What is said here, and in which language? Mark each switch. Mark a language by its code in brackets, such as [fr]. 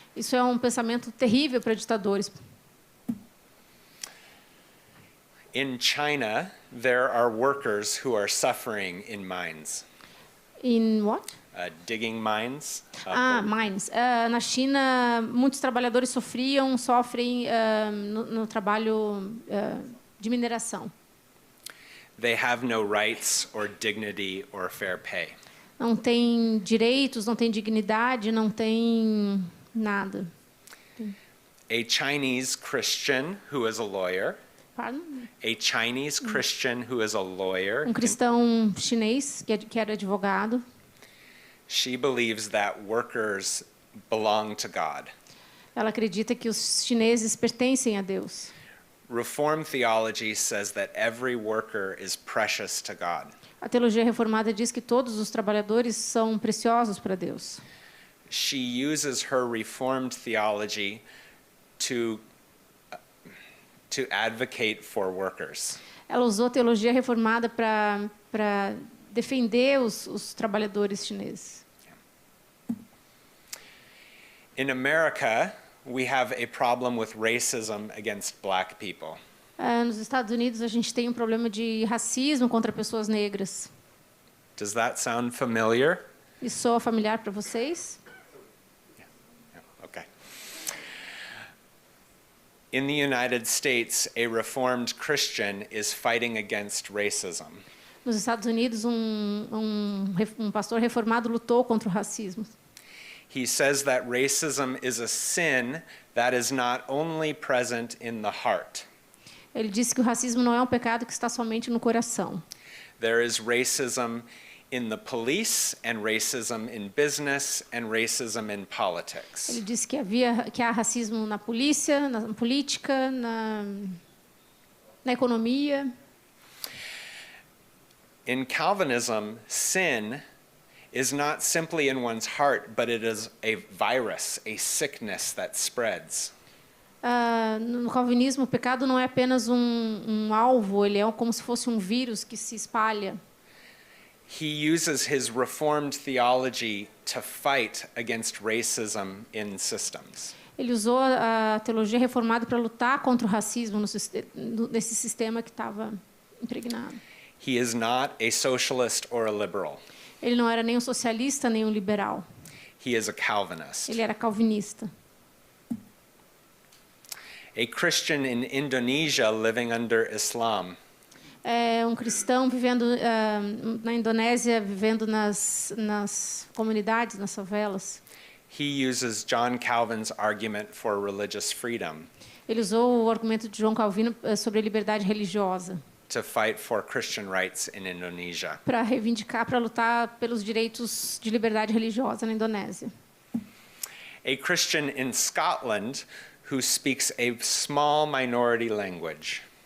[pt] Isso é um pensamento terrível para ditadores. [en] In China, there are workers who are suffering in mines. In what? Digging mines. Mines. [pt] Na China, muitos trabalhadores sofrem no trabalho de mineração. [en] They have no rights or dignity or fair pay. [pt] Não tem direitos, não tem dignidade, não tem nada. [en] A Chinese Christian who is a lawyer. Pardon? A Chinese Christian who is a lawyer. [pt] Cristão chinês que era advogado. [en] She believes that workers belong to God. [pt] Ela acredita que os chineses pertencem a Deus. [en] Reformed theology says that every worker is precious to God. [pt] A teologia reformada diz que todos os trabalhadores são preciosos para Deus. [en] She uses her Reformed theology to advocate for workers. [pt] Ela usou a teologia reformada para defender os trabalhadores chineses. [en] In America, we have a problem with racism against black people. [pt] Nos Estados Unidos, a gente tem um problema de racismo contra pessoas negras. [en] Does that sound familiar? [pt] Isso soa familiar para vocês? [en] Okay. In the United States, a Reformed Christian is fighting against racism. [pt] Nos Estados Unidos, um pastor reformado lutou contra o racismo. [en] He says that racism is a sin that is not only present in the heart. [pt] Ele disse que o racismo não é um pecado que está somente no coração. [en] There is racism in the police and racism in business and racism in politics. [pt] Ele disse que há racismo na polícia, na política, na economia. [en] In Calvinism, sin is not simply in one's heart, but it is a virus, a sickness that spreads. [pt] No calvinismo, o pecado não é apenas um alvo, ele é como se fosse um vírus que se espalha. [en] He uses his Reformed theology to fight against racism in systems. [pt] Ele usou a teologia reformada para lutar contra o racismo nesse sistema que estava impregnado. [en] He is not a socialist or a liberal. [pt] Ele não era nem um socialista nem um liberal. [en] He is a Calvinist. [pt] Ele era calvinista. [en] A Christian in Indonesia living under Islam. [pt] Um cristão vivendo na Indonésia, vivendo nas comunidades, nas favelas. [en] He uses John Calvin's argument for religious freedom [pt] Ele usou o argumento de João Calvino sobre a liberdade religiosa [en] to fight for Christian rights in Indonesia. [pt] para reivindicar, para lutar pelos direitos de liberdade religiosa na Indonésia. [en] A Christian in Scotland who speaks a small minority language.